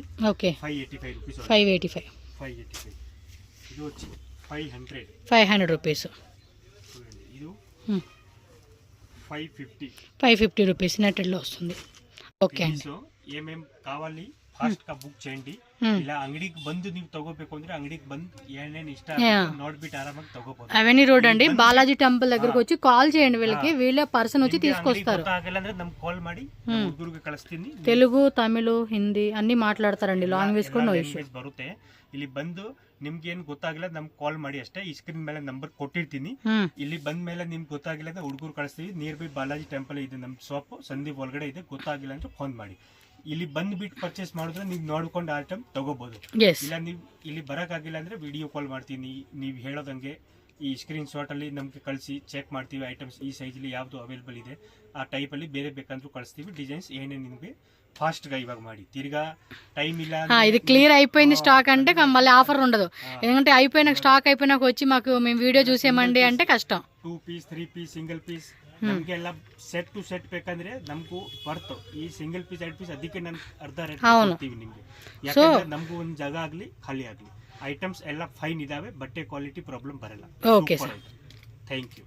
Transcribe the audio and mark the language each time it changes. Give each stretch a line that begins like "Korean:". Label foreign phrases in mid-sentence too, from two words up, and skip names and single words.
Telugu: ఓకే 585 రూపీస్. 585. 585. ఇది వచ్చి 500. 500 రూపీస్. ఇది 550. 550 రూపీస్ నెట్టెడ్లో వస్తుంది. ఓకే అండి. సో ఏమేం కావాలి ಫಾಸ್ಟ್ గా ಬುಕ್ చేయండి.
Kannada: ಇಲ್ಲ ಅಂಗಡಿಗೆ ಬಂದು ನೀವು ತಗೋಬೇಕು ಅಂದ್ರೆ ಅಂಗಡಿಗೆ ಬಂದು ಏನೇನು ಇಷ್ಟ ನೋಡ್ಬಿಟ್ಟು ಆರಾಮಾಗಿ ತಗೋಬಹುದು.
Telugu: అవెన్యూ రోడ్ అండి, బాలాజీ టెంపుల్ దగ్గరకు వచ్చి కాల్ చేయండి, వీళ్ళకి వీళ్ళ పర్సన్ వచ్చి తీసుకొస్తారు.
Kannada: ಆಗಲ್ಲ ಅಂದ್ರೆ ನಮ್ಗೆ ಕಾಲ್ ಮಾಡಿ ಹುಡುಗರಿಗೆ ಕಳಿಸ್ತೀನಿ.
Telugu: తెలుగు, తమిళ, హిందీ అన్ని మాట్లాడతారండి. లాంగ్వేజ్ కూడా
English: no issue.
Kannada: ಬರುತ್ತೆ. ಇಲ್ಲಿ ಬಂದು ನಿಮ್ಗೆ ಏನು ಗೊತ್ತಾಗಿಲ್ಲ ನಮ್ಗೆ ಕಾಲ್ ಮಾಡಿ ಅಷ್ಟೇ. ಈ ಸ್ಕ್ರೀನ್ ಮೇಲೆ ನಂಬರ್ ಕೊಟ್ಟಿರ್ತೀನಿ. ಇಲ್ಲಿ ಬಂದ ಮೇಲೆ ನಿಮ್ಗೆ ಗೊತ್ತಾಗಿಲ್ಲ ಅಂದ್ರೆ ಹುಡುಗರು ಕಳಿಸ್ತೀವಿ.
English: near by
Kannada: ಬಾಲಾಜಿ ಟೆಂಪಲ್ ಇದೆ ನಮ್ಮ ಶಾಪ್, ಸಂದೀಪ್ ಒಳಗಡೆ ಇದೆ. ಗೊತ್ತಾಗಿಲ್ಲ ಅಂದ್ರೆ ಫೋನ್ ಮಾಡಿ. ಇಲ್ಲಿ ಬಂದ್ಬಿಟ್ಟು ಪರ್ಚೇಸ್ ಮಾಡಿದ್ರೆ ನೀವು ನೋಡ್ಕೊಂಡು ಐಟಮ್ ತಗೋಬಹುದು. ಇಲ್ಲ ನೀವು ಇಲ್ಲಿ ಬರೋಕ್ಕಾಗಿಲ್ಲ ಅಂದ್ರೆ
English: video call
Kannada: ಮಾಡ್ತೀನಿ. ನೀವು ಹೇಳೋದಂಗೆ ಈ
English: screen shot
Kannada: ಅಲ್ಲಿ ನಮ್ಗೆ ಕಳಿಸಿ ಚೆಕ್ ಮಾಡ್ತೀವಿ. ಐಟಮ್ಸ್ ಈ ಸೈಜ್ ಅಲ್ಲಿ ಯಾವ್ದು ಅವೈಲೇಬಲ್ ಇದೆ ಆ ಟೈಪ್ ಅಲ್ಲಿ ಬೇರೆ ಬೇಕಂದ್ರೂ ಕಳಿಸ್ತೀವಿ. ಡಿಸೈನ್ಸ್ ಏನೇನು ನಿಮಗೆ ఫాస్ట్ గా ఇవ్వక మాడి తిరిగా టైం ఇలా.
Telugu: ఇది క్లియర్ అయిపోయింది స్టాక్ అంటే మళ్ళీ ఆఫర్ ఉండదు. ఎందుకంటే అయిపోయిన స్టాక్ అయిపోయినాక వచ్చి మాకు మేము వీడియో చూసేమండి అంటే కష్టం.
English: 2 piece 3 piece single piece
Kannada: ನಮಗೆಲ್ಲ
English: set to set
Kannada: ಬೇಕಂದ್ರೆ ನಮಗೂ ಬರ್ತು. ಈ
English: single piece 2 piece
Kannada: ಅದಕ್ಕೆ ನಾನು ಅರ್ಧ ರೇಟ್ ಕೊಡ್ತೀವಿ ನಿಮಗೆ. ಯಾಕಂದ್ರೆ ನಮಗೂ ಒಂದು ಜಾಗ ಆಗ್ಲಿ ಖಾಲಿ ಆಗ್ಲಿ ಐಟಮ್ಸ್ ಎಲ್ಲ ಫೈನ್ ಇದಾವೆ. ಬಟ್ಟೆ
English: quality problem
Kannada: ಬರಲ್ಲ.
English: okay sir, thank you.